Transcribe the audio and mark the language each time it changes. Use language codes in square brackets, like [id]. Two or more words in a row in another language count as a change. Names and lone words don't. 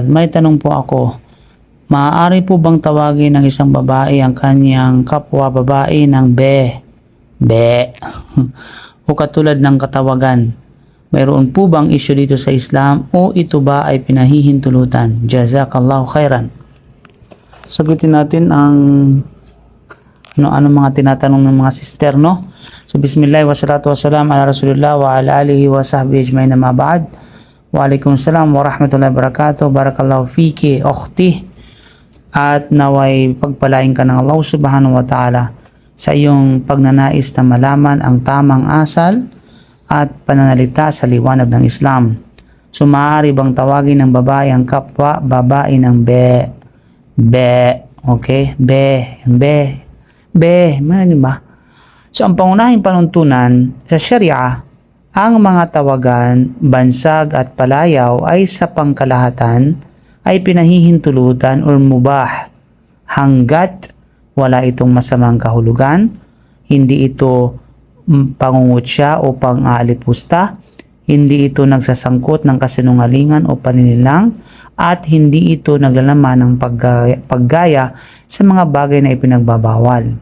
[tl] May tanong po ako. Maaari po bang tawagin ng isang babae ang kanyang kapwa babae ng be? Be. O katulad ng katawagan? Mayroon po bang issue dito sa Islam o ito ba ay pinahihintulutan? [ar] جزاك الله خيرا. [tl] Sagutin natin ang ano mga tinatanong ng mga sister, no? [ar] So بسم الله والصلاة والسلام على رسول الله وعلى آله وصحبه أجمعين، أما بعد. وعليكم السلام ورحمة الله وبركاته. بارك الله فيك أختي, [tl] at naway pagpalain ka ng [ar] الله سبحانه وتعالى [tl] sa iyong pagnanais na malaman ang tamang asal at pananalita sa liwanag ng Islam. So maaari bang tawagin ng babae ang kapwa babae ng be? Be, okay? Be, ano ba? So ang pangunahing panuntunan sa Sharia, ang mga tawagan, bansag at palayaw ay sa pangkalahatan ay pinahihintulutan or mubah hanggat wala itong masamang kahulugan, hindi ito pangungutya o pang-aalipusta, hindi ito nagsasangkot ng kasinungalingan o paninilang, at hindi ito naglalaman ng paggaya sa mga bagay na ipinagbabawal.